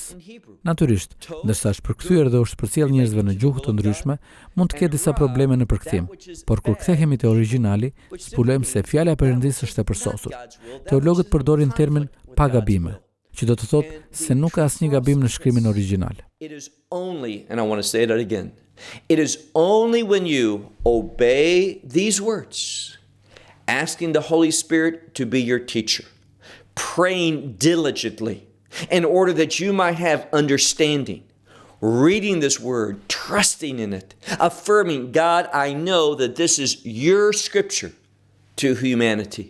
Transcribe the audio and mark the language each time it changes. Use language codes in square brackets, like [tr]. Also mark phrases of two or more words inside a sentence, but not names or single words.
[sq] Natyrisht, ndërsa është përkthyer dhe është përcjell njerëzve në gjuhë të ndryshme, mund të ketë disa probleme në përkthim, por kur kthehemi te origjinali, zbulojmë se fjala e Perëndis është e përsosur. Teologët përdorin termin pa gabime, që do të thotë se nuk ka asnjë gabim në shkrimin origjinal. [en] It is only, and I want to say that again, it is only when you obey these words, asking the Holy Spirit to be your teacher, praying diligently in order that you might have understanding, reading this word, trusting in it, affirming, God, I know that this is your scripture to humanity.